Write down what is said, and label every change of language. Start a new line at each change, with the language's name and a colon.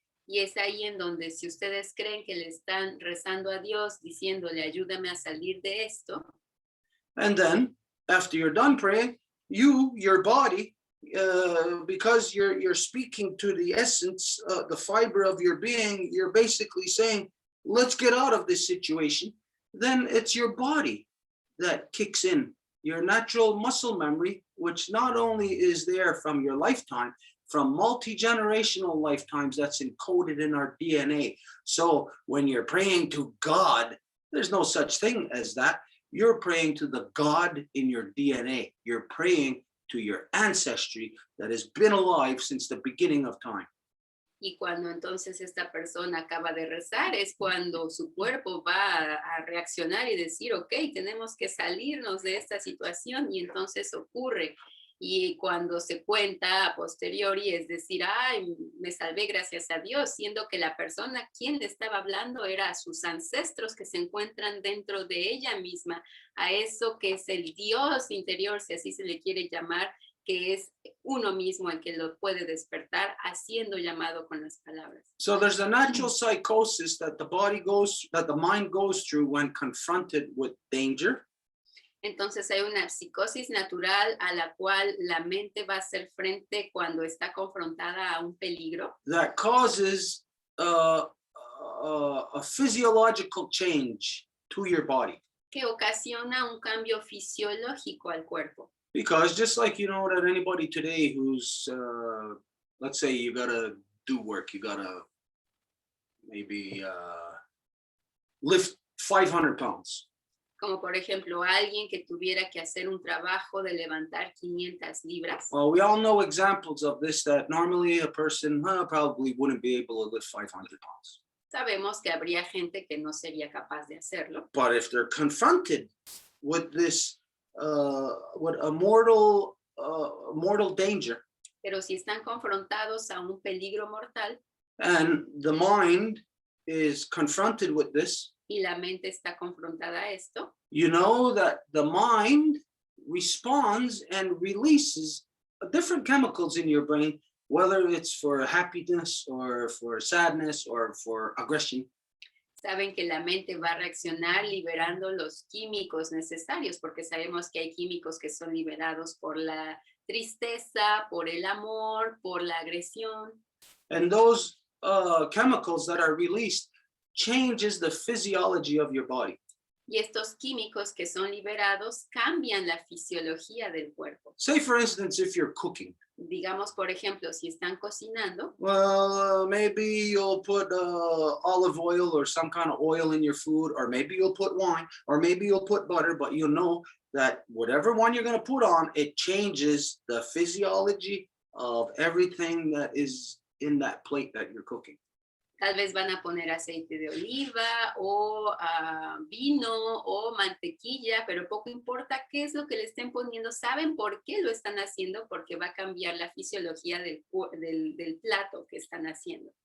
Spanish: Y es ahí en donde si ustedes creen que le están rezando a Dios, diciéndole, ayúdame a salir de esto.
English: And then, after you're done praying, your body, because you're speaking to the essence, the fiber of your being, you're basically saying, let's get out of this situation. Then it's your body that kicks in, your natural muscle memory, which not only is there from your lifetime, from multi-generational lifetimes that's encoded in our DNA. So when you're praying to God, there's no such thing as that. You're praying to the God in your DNA. You're praying to your ancestry that has been alive since the beginning of time.
Spanish: Y cuando entonces esta persona acaba de rezar, es cuando su cuerpo va a reaccionar y decir, ok, tenemos que salirnos de esta situación, y entonces ocurre. Y cuando se cuenta a posteriori, es decir, ay, me salvé gracias a Dios, siendo que la persona quien le estaba hablando era a sus ancestros que se encuentran dentro de ella misma, a eso que es el Dios interior, si así se le quiere llamar, que es uno mismo el que lo puede despertar, haciendo llamado con las palabras.
English: So there's a natural psychosis that the mind goes through when confronted with danger.
Spanish: Entonces hay una psicosis natural a la cual la mente va a hacer frente cuando está confrontada a un peligro.
English: That causes a physiological change to your body.
Spanish: Que ocasiona un cambio fisiológico al cuerpo.
English: Because just like you know that anybody today who's, let's say you gotta do work, you gotta maybe lift 500 pounds.
Spanish: Como por ejemplo alguien que tuviera que hacer un trabajo de levantar 500 libras.
English: Well, we all know examples of this that normally a person probably wouldn't be able to lift 500 pounds.
Spanish: Sabemos que habría gente que no sería capaz de hacerlo.
English: But if they're confronted with this, with a mortal danger,
Spanish: pero si están confrontados a un peligro mortal,
English: and the mind is confronted with this,
Spanish: y la mente está confrontada a esto,
English: you know that the mind responds and releases different chemicals in your brain, whether it's for happiness or for sadness or for aggression.
Spanish: Saben que la mente va a reaccionar liberando los químicos necesarios, porque sabemos que hay químicos que son liberados por la tristeza, por el amor, por la agresión.
English: And those chemicals that are released changes the physiology of your body.
Spanish: Y estos químicos que son liberados cambian la fisiología del cuerpo.
English: Say, for instance, if you're cooking.
Spanish: Digamos, por ejemplo, si están cocinando.
English: Well, maybe you'll put olive oil or some kind of oil in your food, or maybe you'll put wine, or maybe you'll put butter, but you know that whatever one you're going to put on, it changes the physiology of everything that is in that plate that you're cooking.
Spanish: Tal vez van a poner aceite de oliva o vino o mantequilla, pero poco importa qué es lo que le estén poniendo. ¿Saben por qué lo están haciendo? Porque va a cambiar la fisiología del plato que están haciendo.